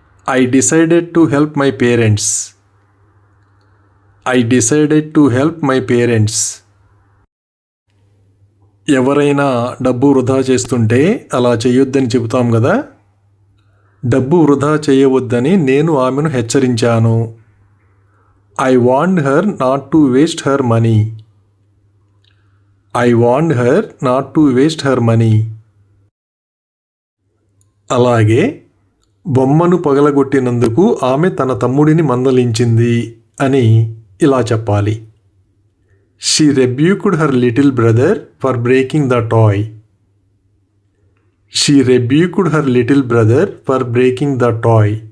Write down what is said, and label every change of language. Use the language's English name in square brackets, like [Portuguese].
[English] I decided to help my parents. I decided to help my parents. [Telugu] ఎవరైనా డబ్బు వృధా చేస్తుంటే అలా చేయొద్దని చెబుతాం కదా. డబ్బు వృధా చేయవద్దని నేను ఆమెను హెచ్చరించాను. [English] I warned her not to waste her money. I warned her not to waste her money. [Telugu] అలాగే బొమ్మను పగలగొట్టినందుకు ఆమె తన తమ్ముడిని మందలించింది అని ఇలా చెప్పాలి. [English] She rebuked her little brother for breaking the toy. She rebuked her little brother for breaking the toy.